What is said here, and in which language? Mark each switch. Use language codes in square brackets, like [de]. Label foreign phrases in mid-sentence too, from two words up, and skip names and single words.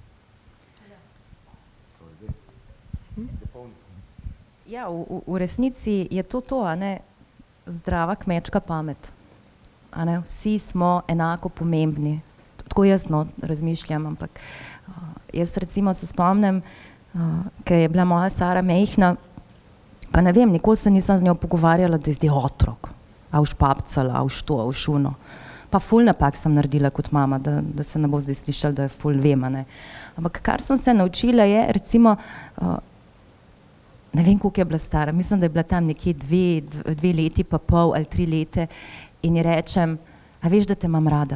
[sl] Ja, v resnici je to, a ne, zdrava kmečka pamet. A ne, vsi smo enako pomembni. Tako jaz razmišljam, ampak jaz recimo se spomnim, ko je bila moja Sara majhna, pa ne vem, nikoli se nisem z njo pogovarjala, da je zdaj otrok, a už papcala, a už to, a už uno. Pa ful napak sem naredila kot mama, da se ne bo zdaj slišala, da je ful vem, ne. Ampak kar sem se naučila je, recimo, ne vem, koliko je bila stara, mislim, da je bila tam nekje 2 leti pa pol ali 3 leta in ji rečem, a veš, da te imam rada?